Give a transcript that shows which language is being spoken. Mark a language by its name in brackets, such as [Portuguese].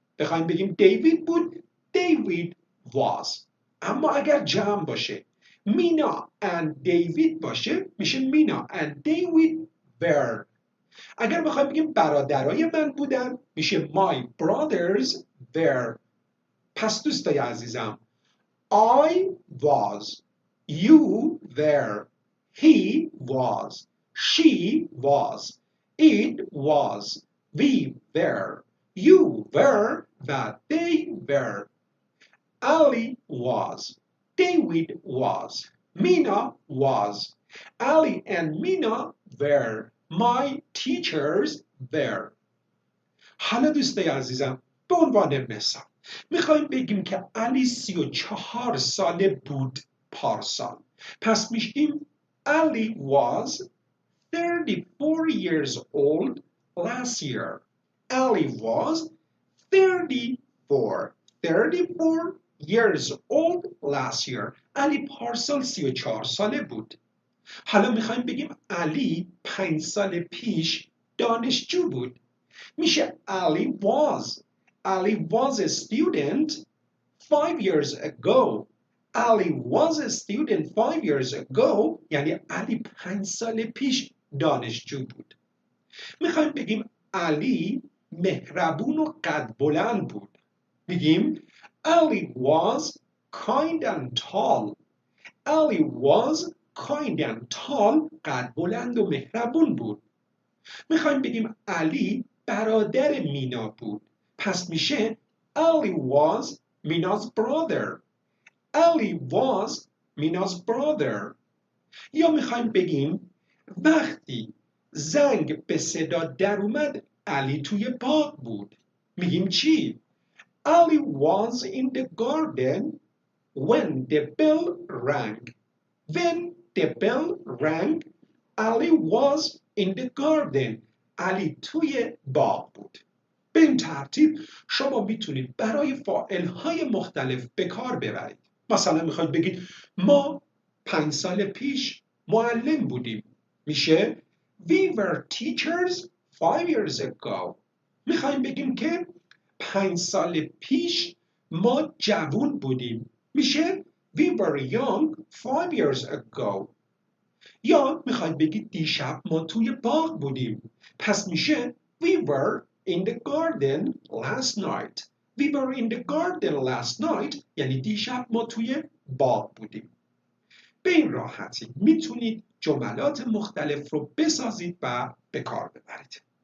[Persian] بخوایم بگیم دیوید بود دیوید was. اما اگر جمع باشه مینا and دیوید باشه میشه مینا and دیوید were. اگر بخوایم بگیم برادرای من بودن میشه [English] my brothers were. [Persian] پس دوستای عزیزم [English] I was، you were، he was، she was، it was، we were، you were و they were. Ali was، David was، Mina was. Ali and Mina were. My teachers were. [Persian] حالا دوستای عزیزم به عنوان مثال میخوایم بگیم که علی 34 ساله بود پارسال. پس میگیم [English] Ali was 34 years old last year. Ali was 34 years old last year. [Persian] علی پارسال 34 ساله بود. حالا میخوایم بگیم علی 5 سال پیش دانشجو بود. میشه [English] Ali was a student 5 years ago. Ali was a student 5 years ago [Persian] یعنی علی 5 سال پیش دانشجو بود. میخوایم بگیم علی مهربون و قد بلند بود. میگیم [English] Ali was kind and tall. Ali was kind and tall [Persian] قد بلند و مهربون بود. میخوایم بگیم علی برادر مینا بود. پس میشه [English] Ali was Mina's brother. Ali was Mina's brother. [Persian] یا میخوایم بگیم وقتی زنگ به صدا در اومد علی توی باغ بود. میگیم چی؟ [English] Ali was in the garden when the bell rang. When the bell rang, Ali was in the garden. [Persian] علی توی باغ بود. به این ترتیب شما میتونید برای فاعل‌های مختلف به کار ببرید. مثلا میخواید بگید ما 5 سال پیش معلم بودیم. میشه [English] We were teachers 5 years ago. [Persian] میخوایم بگیم که 5 سال پیش ما جوان بودیم. میشه [English] We were young 5 years ago. [Persian] یا میخواید بگید دیشب ما توی باغ بودیم. پس میشه [English] We were in the garden last night. We were in the garden last night [Persian] یعنی دیشب ما توی باغ بودیم. به این راحتی میتونید جملات مختلف رو بسازید و به کار ببرید.